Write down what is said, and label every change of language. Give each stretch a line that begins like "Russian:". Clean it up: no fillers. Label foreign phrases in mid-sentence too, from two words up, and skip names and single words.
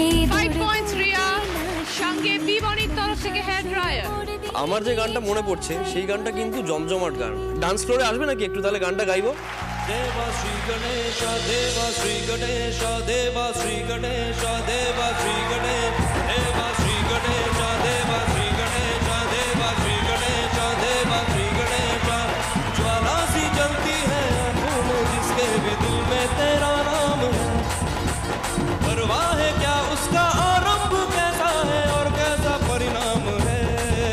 Bangla: 5 পয়েন্টস রিয়া। সঙ্গে বি বনির তরফ থেকে
English: hair dryer.
Bangla: আমার যে গানটা মনে পড়ছে সেই গানটা কিন্তু জমজমাট গান।
English: dance floor
Bangla: আসবে নাকি একটু, তাহলে গানটা গাইবো।
Hindi: देवा श्री गणेश, देवा श्री गणेश, देवा श्री गणेश, देवा श्री गणेश, देवा श्री गणेश, देवा श्री गणेश, देवा श्री गणेश, देवा श्री गणेश। ज्वाला सी जलती है आंखों में जिसके भी दिल में तेरा नाम है, परवाह है क्या उसका आरंभ कैसा है और कैसा परिणाम है।